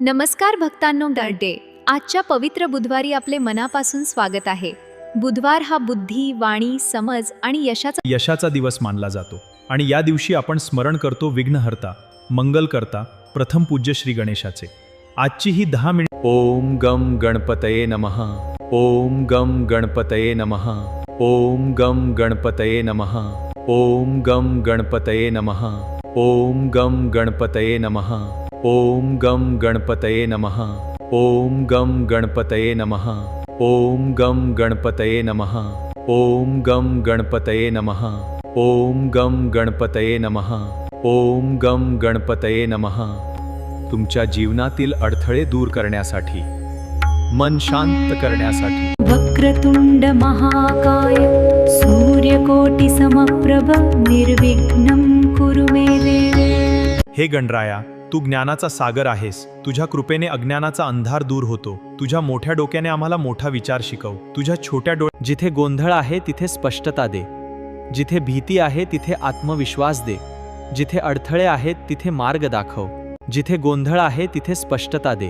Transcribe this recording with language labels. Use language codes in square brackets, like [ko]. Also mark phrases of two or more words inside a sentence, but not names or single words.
[mr] नमस्कार भक्तांनो, डे आजच्या पवित्र बुधवारी आपले मनापासून स्वागत आहे. बुधवार हा बुद्धी, वाणी, समज आणि यशाचा दिवस मानला जातो आणि या दिवशी आपण स्मरण करतो विघ्नहर्ता, मंगलकर्ता, प्रथम पूज्य श्री गणेशाचे. आजची ही 10 मिनिट. [sa] ओम गम गणपतये नमः. ओम गम गणपतये नमः. ओम गम गणपतये नमः. ओम गम गणपतये नमः. ओम गम गणपतये नमः. ओम गम गणपतये नमः. ओम गम गणपतये नमः. ओम गम गणपतये नमः. ओम गम गणपतये नमः. ओम गम गणपतये नमः. ओम गम गणपतये नमः. [mr] तुमच्या जीवनातील अडथळे दूर करण्यासाठी, मन शांत करण्यासाठी. [sa] वक्रतुंड महाकाय सूर्यकोटि समप्रभ निर्विघ्नं कुरु मे देव. [mr] हे गणराया, तू ज्ञानाचा सागर आहेस. तुझ्या कृपेने अज्ञानाचा अंधार दूर होतो. तुझ्या मोठ्या डोक्याने आम्हाला मोठा विचार शिकव. तुझ्या छोट्या जिथे गोंधळ आहे तिथे स्पष्टता दे. जिथे भीती आहे तिथे आत्मविश्वास दे. जिथे अडथळे आहेत तिथे मार्ग दाखव. जिथे गोंधळ आहे तिथे स्पष्टता दे.